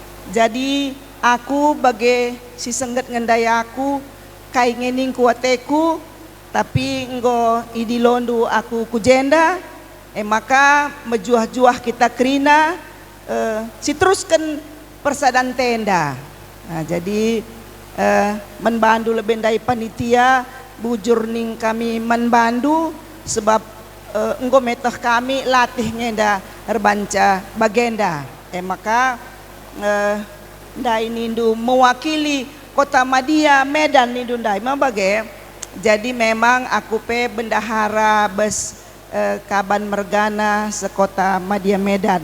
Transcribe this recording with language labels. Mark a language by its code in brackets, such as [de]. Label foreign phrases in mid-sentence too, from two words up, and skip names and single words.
[btx] Jadi aku bagi si sengget ngendai aku kai ngening kuateku tapi enggo idi londu aku kujenda maka mejuah-juah kita kerina si teruskan persadan tenda. Nah, jadi menbandu [id] lebih dari panitia [btx] bujur ning kami menbandu sebab enggo metoh kami latihnya nda herbanca bagenda maka ndai nindu mewakili kota Madia Medan nindu ndai mabage. Jadi memang aku pe bendahara bes Kaban Mergana sekota Madia Medan.